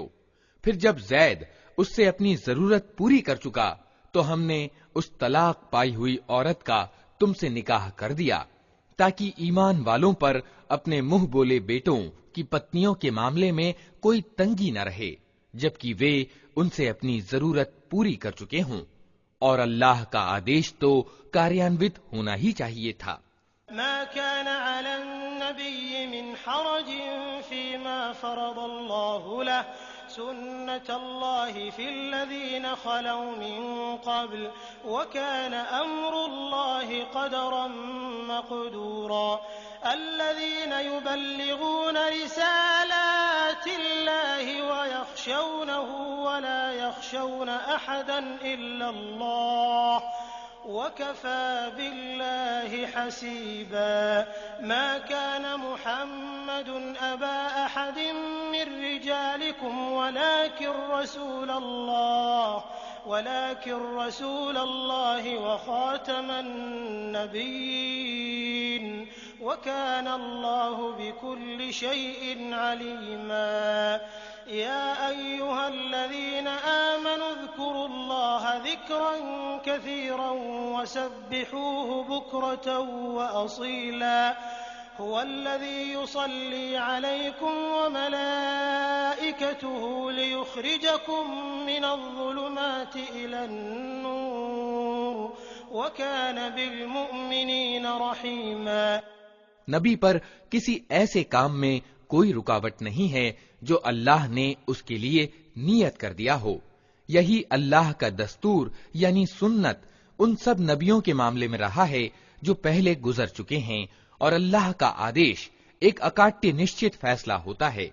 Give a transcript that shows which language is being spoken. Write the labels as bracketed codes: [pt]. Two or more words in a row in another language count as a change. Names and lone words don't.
[hi] फिर जब जैद उससे अपनी जरूरत पूरी कर चुका तो हमने उस तलाक पाई हुई औरत का तुमसे निकाह कर दिया ताकि ईमान वालों पर अपने मुंह बोले बेटों की पत्नियों के मामले में कोई तंगी न रहे, जबकि वे उनसे अपनी जरूरत पूरी कर चुके हों। और अल्लाह का आदेश तो कार्यान्वित होना ही चाहिए था। [ar] ما كان على النبي من حرج فيما فرض الله له سنة الله في الذين خلوا من قبل وكان أمر الله قدرا مقدورا الذين يبلغون رسالات الله ويخشونه ولا يخشون أحدا إلا الله وكفى بالله حسيبا ما كان محمد أبا أحد من رجالكم ولكن رسول الله وخاتم النبيين وكان الله بكل شيء عليما يا أيها الذين آمنوا اذكروا الله ذكرا كثيرا وسبحوه بكرة وأصيلا هو الذي يصلي عليكم وملائكته ليخرجكم من الظلمات إلى النور وكان بالمؤمنين رحيما. [hi] नबी पर किसी ऐसे काम में कोई रुकावट नहीं है जो अल्लाह ने उसके लिए नियत कर दिया हो। यही अल्लाह का दस्तूर यानी सुन्नत उन सब नबियों के मामले में रहा है जो पहले गुजर चुके हैं, और अल्लाह का आदेश एक अकाट्य निश्चित फैसला होता है।